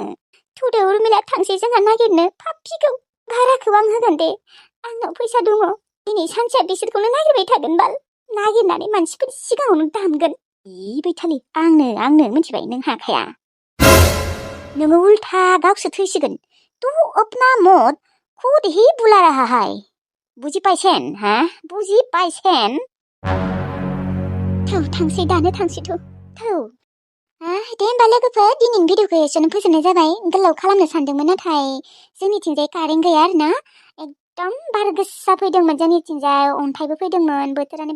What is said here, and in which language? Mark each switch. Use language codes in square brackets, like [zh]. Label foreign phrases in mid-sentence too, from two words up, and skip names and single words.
[brx] थुदो उर्मिला थांसै जोंहा नागिरनो फाफिखौ भाराखौ आं होगोन दे आंनाव फैसा दङ दिनै सानसेया बिसोरखौनो नागिरबाय थागोन बाल नागिरनानै मानसिफोर सिगाङावनो दामगोन बैथालि आंनो मिथिबाय नों हाखाया नोङो उल्था गावसो थैसिगोन [hi] तू अपना मौत खुद ही बुला रहा है [as] বুজি পাইছেন হা বুজি পাইছেন [brx] थौ थांसै दानो थांसैथ' थौ दे होमबा लोगोफोर दिनैनि भिडिअखौ एसेयावनो फोजोबनाय जाबाय गोलाव खालामनो सानदोंमोन नाथाय जोंनिथिंजाय कारेन्ट गैया आरोना एकदम बार गोसा फैदोंमोन जोंनिथिंजाय अन्थाइबो फैदोंमोन बोथोरानो